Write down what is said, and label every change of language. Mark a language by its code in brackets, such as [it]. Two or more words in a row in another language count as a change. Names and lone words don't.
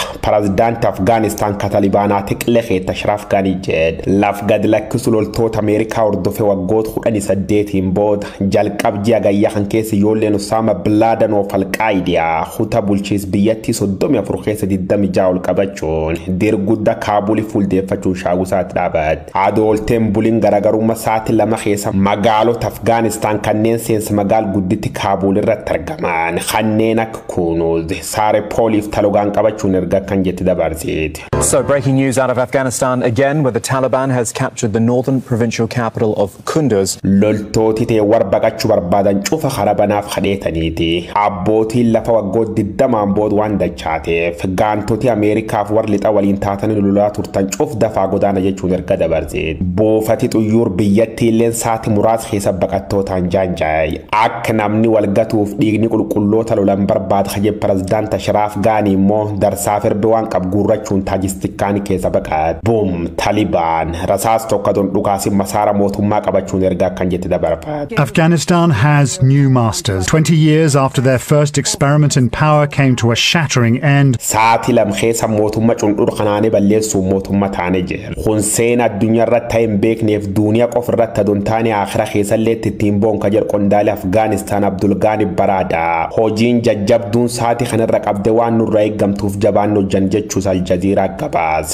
[om] Pirezidaanti Afgaanistan ka Talibaanaa tiqilee keetta Ashraf Ghani jedhe laf gad lakkisu loltoota Ameerikaa hordofee waggoota 18 booda jalqabjii agayyaa kan keessa ijoolleen Usaama bin Laaden of Alqaayidaa huta bulchiis biyyattii 34 keessa 26 ol qabachuun dirgudda Kaabulii fuuldeeffachuun shaawusaatti dhaabatte. Adoolteen buliin garaagarummaa sa'aatii 2 keessa magaalota Afgaanistan kanneen seensa magaal gudditti Kaabul irratti argaman kanneen akka Kunuuz, Saarepooliif Talogaan qabachuun erga kan jetti dabarseeti. [en] So breaking news out of Afghanistan again, where the Taliban has captured the northern provincial capital of Kunduz. [om] Loltooti ta'e warbaqachuu barbaadan cufa harabanaaf hadheetaniiti. Abbootiin lafa waggoota 20 booda waan dachaateef gaantoti Ameerikaaf warri lixa waliin taatanii lolaa turtan cuf dafaa godaana jechuun erga dabarseeti. Buufati xuyyuur biyyattii illeen sa'aatii muraasa keessa baqattootaan jaanjaa'e. Akka namni walgatuuf dhiigni qulqulloota lolan barbaada kaje Pirezidaanti Ashraf Ghani immoo darsaaf erbe waan qabu guurrachuun taajistikkaanii keessa baqate. Boom Taliban rasaas tokko don dhukaasi masaara mootummaa qabachuun erga kan jetti dabarfaate. [en] Afghanistan has new masters. 20 years after their first experiment in power came to a shattering end. [om] Sa'aatii lam keessa mootummaa cundhur kanaanii balleessuu mootummaa taane jira. Kun seen addunyaa irratti ta'e hin beekneef duuniyaa qofa irratti adon taane akhira keessallee ittiin boonka jedhu qondaalee Afgaanistan Abdul Ghani Barada. Hojiin jajjabduun sa'aatii kanarra qabde waan nurra eeggamtuuf jabaan hojjan jechuus Aljazeeraa gabaas.